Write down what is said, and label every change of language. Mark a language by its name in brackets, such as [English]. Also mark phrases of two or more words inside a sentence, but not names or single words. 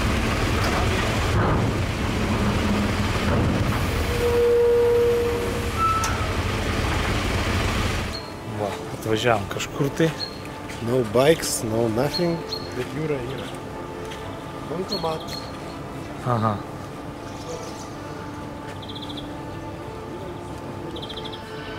[Lithuanian] Va, atvažiavom kažkur tai. [English] No bikes, no nothing, [Lithuanian] bet jūra yra. Bankomat. Aha.